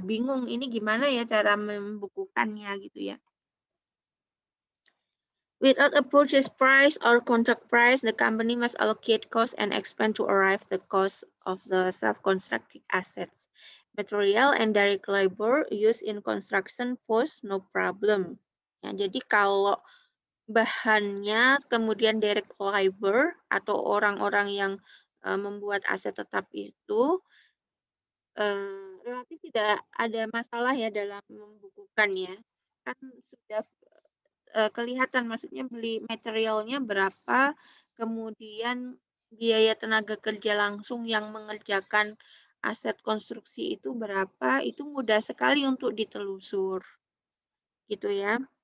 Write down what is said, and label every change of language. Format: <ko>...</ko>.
<id>Bingung ini gimana ya cara membukukannya gitu ya.</id> <en>Without a purchase price or contract price, the company must allocate cost and expense to arrive the cost of the self-constructed assets. Material and direct labor used in construction pose no problem.</en> <id>Ya, jadi kalau bahannya kemudian direct labor atau orang-orang yang membuat aset tetap itu relatif tidak ada masalah ya dalam membukukannya. Kan sudah kelihatan maksudnya beli materialnya berapa, kemudian biaya tenaga kerja langsung yang mengerjakan aset konstruksi itu berapa, itu mudah sekali untuk ditelusur. Gitu ya.</id>